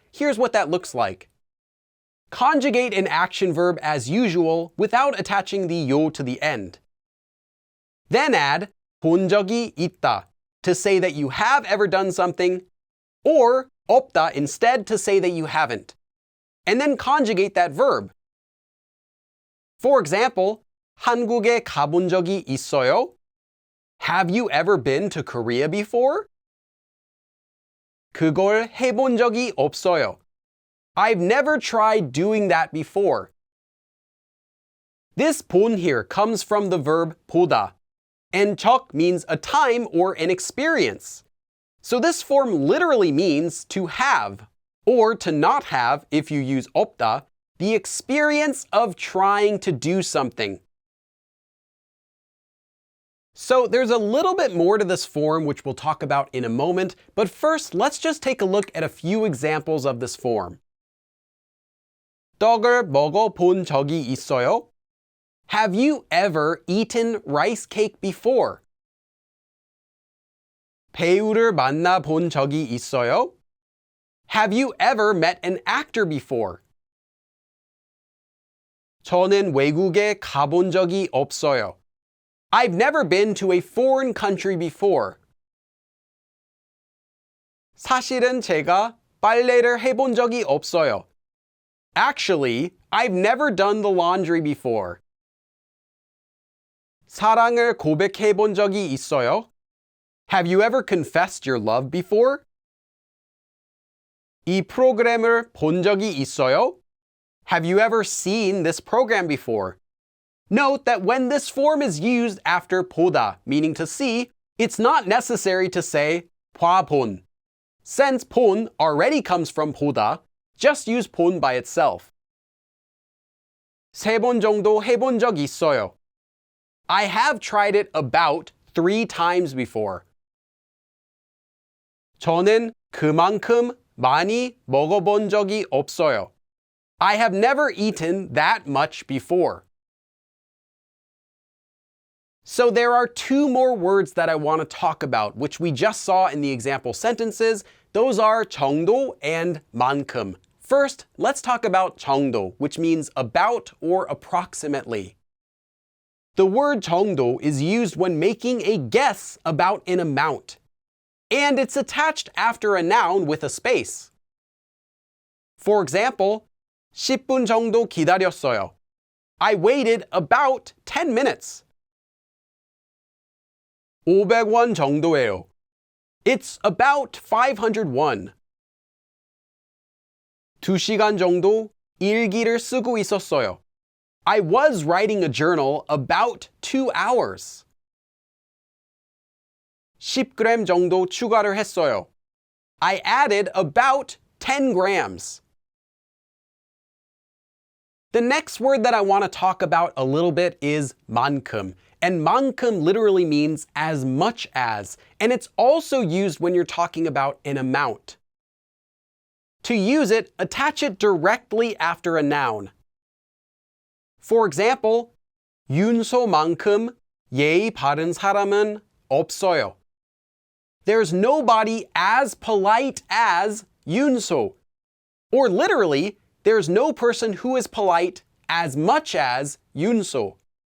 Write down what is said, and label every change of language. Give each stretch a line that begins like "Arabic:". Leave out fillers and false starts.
English: Here's what that looks like. Conjugate an action verb as usual without attaching the 요 to the end. Then add 본 적이 있다 to say that you have ever done something, or 없다 instead to say that you haven't. And then conjugate that verb.
Korean: For example, 한국에 가본 적이 있어요?
English: Have you ever been to Korea before?
Korean: 그걸 해본 적이 없어요.
English: I've never tried doing that before. This 본 here comes from the verb 보다, and 적 means a time or an experience. So this form literally means to have, or to not have if you use 없다, the experience of trying to do something. So there's a little bit more to this form which we'll talk about in a moment, but first let's just take a look at a few examples of this form.
Korean: 떡을 먹어본 적이 있어요?
English: Have you ever eaten rice cake before?
Korean: 배우를 만나본 적이 있어요?
English: Have you ever met an actor before?
Korean: 저는 외국에 가본 적이 없어요.
English: I've never been to a foreign country before.
Korean: 사실은 제가 빨래를 해본 적이 없어요.
English: Actually, I've never done the laundry before.
Korean: 사랑을 고백해 본 적이 있어요?
English: Have you ever confessed your love before?
Korean: 이 프로그램을 본 적이 있어요?
English: Have you ever seen this program before? Note that when this form is used after 보다, meaning to see, it's not necessary to say 봐본. Since 본 already comes from 보다, just use 본 by itself.
Korean: 세 번 정도 해본 적 있어요.
English: I have tried it about 3 times before.
Korean: 저는 그만큼 많이 먹어본 적이 없어요.
English: I have never eaten that much before. So there are 2 more words that I want to talk about, which we just saw in the example sentences. Those are 정도 and 만큼. First, let's talk about 정도, which means about or approximately. The word 정도 is used when making a guess about an amount, and it's attached after a noun with a space. For example,
Korean: 10분 정도 기다렸어요.
English: I waited about 10 minutes.
Korean: 500원 정도예요.
English: It's about 500 won.
Korean: 2시간 정도 일기를 쓰고 있었어요.
English: I was writing a journal about 2 hours.
Korean: 10g 정도 추가를 했어요.
English: I added about 10 grams. The next word that I want to talk about a little bit is 만큼. And 만큼 literally means as much as, and it's also used when you're talking about an amount. To use it, attach it directly after a noun. For example,
Korean: 윤소만큼 예의 바른 사람은 없어요.
English: There's nobody as polite as 윤소. Or literally, there's no person who is polite as much as 윤소.